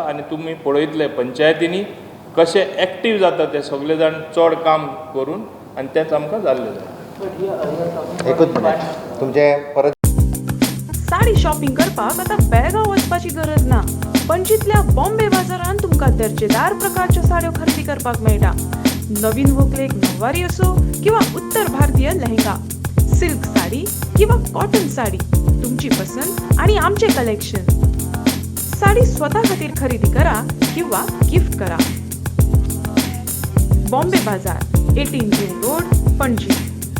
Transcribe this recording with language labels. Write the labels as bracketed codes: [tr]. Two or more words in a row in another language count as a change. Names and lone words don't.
[kok] आनी तुमी पळयतले पंचायतींनी कशें एक्टीव जाता ते सगळे जाण चड काम करून, आनी तेच आमकां जाल्लें जाय. एकूच मिनिट, तुमचे परत साडी शॉपिंग करपाक आता बेळगांव वचपाची गरज ना. पणजीतल्या बॉम्बे बाजारांत तुमकां दर्जेदार प्रकारच्यो साड्यो खरेदी करपाक मेळटा. नवीन व्हंकलेक नववारी असो किंवा उत्तर भारतीय लेहंगा, सिल्क साडी किंवा कॉटन साडी, तुमची पसंत आणि आमचे कलेक्शन. साडी स्वतः खातीर खरेदी करा किंवा गिफ्ट करा. बॉम्बे बाजार, 18 जून रोड, पणजी.